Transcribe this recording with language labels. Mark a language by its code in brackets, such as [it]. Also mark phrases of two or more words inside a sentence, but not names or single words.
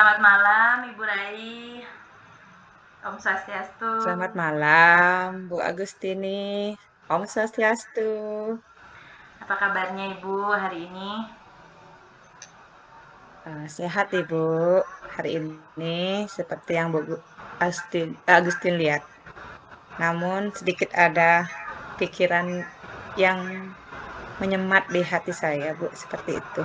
[id] malam Ibu Rai. [sa] ॐ स्वस्त्यस्तु. [id] Selamat malam, Bu Agustini. [sa] ॐ स्वस्त्यस्तु. [id] Apa kabarnya Ibu hari ini? Sehat Ibu. Hari ini seperti yang Bu Agustin lihat. Namun sedikit ada pikiran yang menyemat di hati saya, Bu, seperti itu.